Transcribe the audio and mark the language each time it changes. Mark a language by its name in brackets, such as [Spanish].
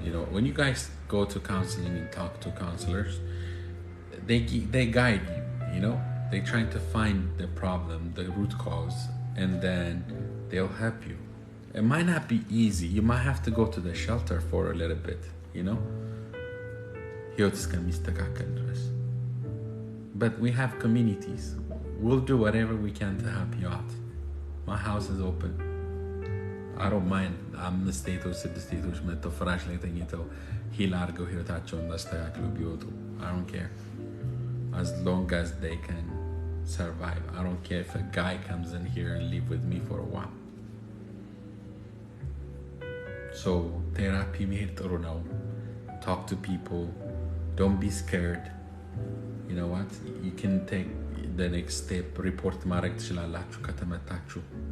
[English] When you guys go to counseling and talk to counselors, they guide you, they're trying to find the problem, the root cause, and then they'll help you. It might not be easy. You might have to go to the shelter for a little bit, [Amharic] ህይወት እስከሚስተካከል ድረስ. [English] But we have communities. We'll do whatever we can to help you out. My house is open. I don't mind. [Amharic] አምስት ሴቶች ስድስት ሴቶች መጥተው ፍራሽ ላይ ተኝተው ሂል አድርገው ህይወታቸውን አስተካክለው ቢወጡ [English] I don't care. As long as they can survive. I don't care if a guy comes in here and live with me for a while. [Amharic] So therapy መሄድ ጥሩ ነው. [English] Talk to people. Don't be scared. You know what? You can take the next step. [Amharic] Report ማድረግ ትችላላችሁ ከተመታችሁ.